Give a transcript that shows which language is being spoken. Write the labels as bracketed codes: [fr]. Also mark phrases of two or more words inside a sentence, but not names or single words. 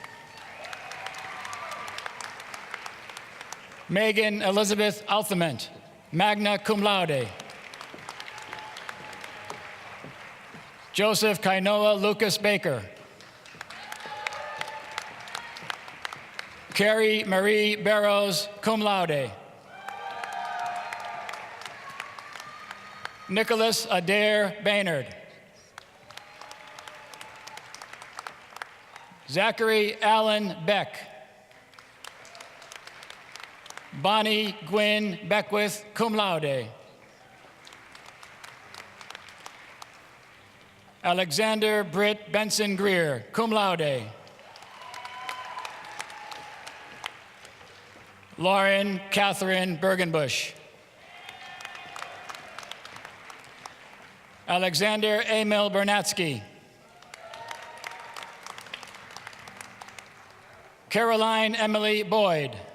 [en] Megan Elizabeth Althament, [la] magna cum laude. [en] Joseph Kainoa Lucas Baker. Carrie Marie Barrows, [la] cum laude. [en] Nicholas Adair Baynard. Zachary Allen Beck. Bonnie Gwynn Beckwith, [la] cum laude. [en] Alexander Britt Benson Greer, [la] cum laude. [en] Lauren Catherine Bergenbush. Alexander Emil Bernatsky. Caroline Emily Boyd.